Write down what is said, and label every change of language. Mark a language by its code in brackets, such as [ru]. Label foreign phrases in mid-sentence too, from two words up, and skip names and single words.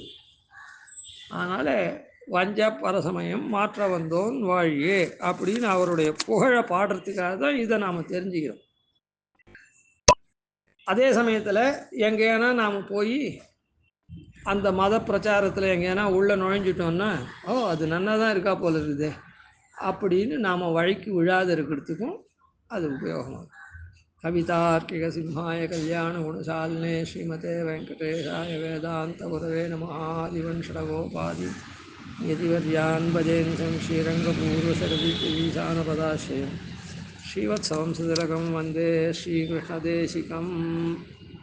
[ta] அதனால் வஞ்ச பரசமயம் மாற்ற வந்தோன் வாழியே அப்படின்னு அவருடைய புகழை பாடுறதுக்காக தான் இதை நாம் தெரிஞ்சுக்கிறோம். அதே சமயத்தில் எங்கேனா நாம் போய் அந்த மத பிரச்சாரத்தில் எங்கேனா உள்ளே நுழைஞ்சிட்டோன்னா அது நன்னா தான் இருக்கா போல இருக்குது அப்படின்னு நாம் வழிக்கு விழாத இருக்கிறதுக்கும் அது உபயோகமாகும். [sa] कवितार्किक सिंहाय कल्याण गुणशालिने श्रीमते वेङ्कटेशाय वेदान्त गुरवे नमः. आदिवन्षठकोपादि यतिवर्यान् भजेन्द्रम् श्रीरङ्गपूर्वशरदिसानपदाश्रयम् श्रीवत्सवम् सुतिलकम् वन्दे श्रीकृष्णदेशिकम्.